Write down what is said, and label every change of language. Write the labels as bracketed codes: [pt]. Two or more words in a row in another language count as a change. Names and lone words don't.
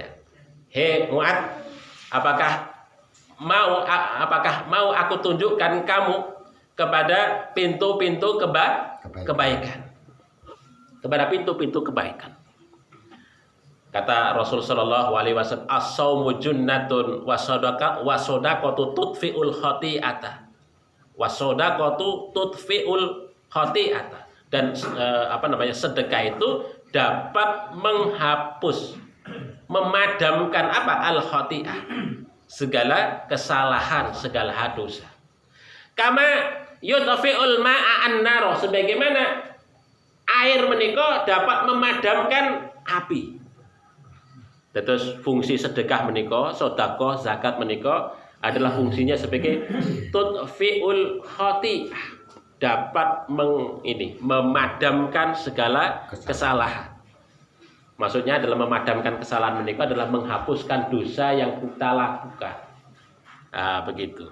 [id] Hei Mu'ad, apakah mau aku tunjukkan kamu kepada pintu-pintu kebaikan. Kepada pintu-pintu kebaikan. Kata Rasul [ar] صلى الله عليه وسلم, الصوم جنة والصدقة تطفئ الخطيئة. والصدقة تطفئ الخطيئة. [id] Dan sedekah itu dapat menghapus, memadamkan al-khati'ah, segala kesalahan, segala dosa. [ar] كما يطفئ الماء النار, [id] sebagaimana air menika dapat memadamkan api. Terus fungsi sedekah menika, sedekah, zakat menika adalah fungsinya sebagai [ar] تطفئ الخطيئة, [id] dapat memadamkan segala kesalahan. Maksudnya adalah memadamkan kesalahan menika adalah menghapuskan dosa yang kita lakukan. Begitu.